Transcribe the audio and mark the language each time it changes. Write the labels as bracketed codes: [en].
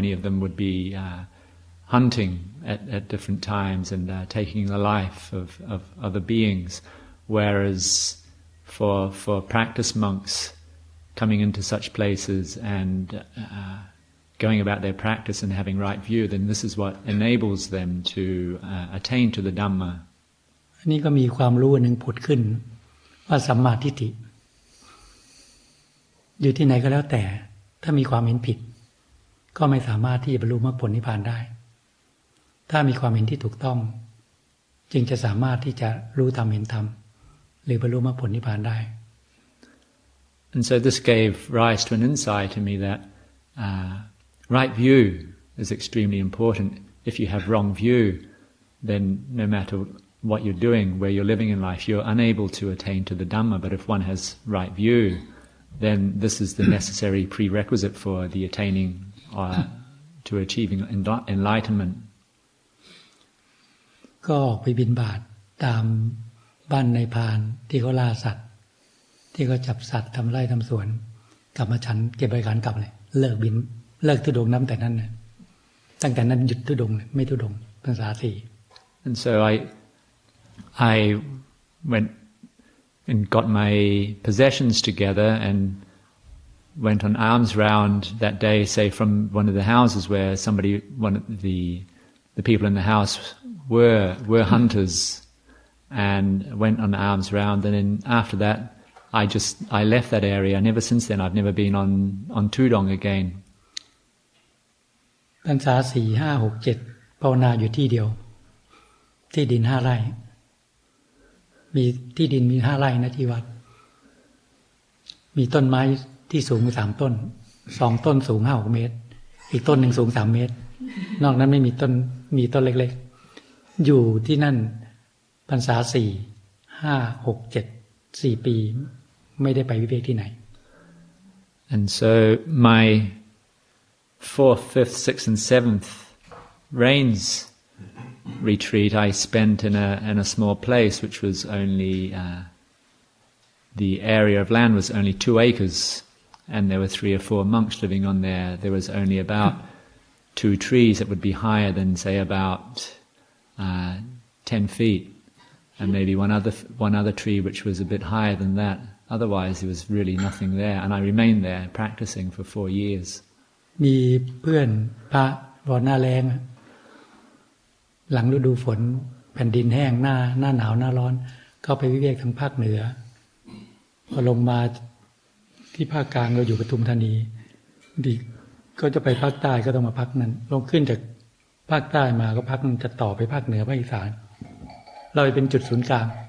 [en] Many of them would be hunting at different times and taking the life of other beings, whereas for practice monks coming into such places and going about their practice and having right view, then this is what enables them to attain to the Dhamma. [th] อันนี้ก็มีความรู้หนึ่งผุดขึ้นว่าสัมมาทิฏฐิอยู่ที่ไหนก็แล้วแต่ถ้ามีความเห็นผิดก็ไม่สามารถที่จะบรรลุมรรคผลนิพพานได้ถ้ามีความเห็นที่ถูกต้องจึงจะสามารถที่จะรู้ธรรมเห็นธรรมหรือบรรลุมรรคผลนิพพานได้ [en] And so this gave rise to an insight to me that right view is extremely important. If you have wrong view, then no matter what you're doing, where you're living in life, you're unable to attain to the Dhamma. But if one has right view, then this is the necessary prerequisite for the attaining to achieving enlightenment. [th] ก็ออกไปบิณฑบาตตามบ้านในพรานที่เขาล่าสัตว์ที่เขาจับสัตว์ทำไร่ทำสวนกลับมาฉันเก็บบริการกลับเลยเลิกธุดงค์น้ำแต่นั้นนะตั้งแต่นั้นหยุดธุดงค์ไม่ธุดงค์พรรษา 4 [en] And so I went and got my possessions together and went on alms round that day, say from one of the houses where one of the people in the house were hunters, and went on alms round. And then after that, I left that area. And ever since then, I've never been on Tudong again. [th] พรรษา 4, 5, 6, 7ภาวนาอยู่ที่เดียวที่ดิน 5 ไร่มีที่ดินมี 5 ไร่นะที่วัดมีต้นไม้ที่สูง3 ต้น2 ต้นสูง 5-6 เมตรอีกต้นหนึ่งสูง3 เมตรนอกนั้นไม่มีต้นมีต้นเล็กๆอยู่ที่นั่นพรรษา 4, 5, 6, 7 4 ปีไม่ได้ไปวิเวกที่ไหน [en] And so my 4th, 5th, 6th and 7th rains retreat I spent in a small place which was only the area of land was only 2 acres, and there were 3 or 4 monks living on there. There was only about 2 trees that would be higher than say about 10 feet, and maybe one other tree which was a bit higher than that. Otherwise there was really nothing there, and I remained there practicing for 4 years. [th] มีเพื่อนพระหน้าแล้งหลังฤดูฝนแผ่นดินแห้งหน้าหนาวหน้าร้อนก็ไปวิเวกทางภาคเหนือพอลงมาที่ภาคกลางเราอยู่ปทุมธานีดีก็จะไปภาคใต้ก็ต้องมาพักนั้นลงขึ้นจากภาคใต้มาก็พักจะต่อไปภาคเหนือภาคอีสานเราเป็นจุดศูนย์กลาง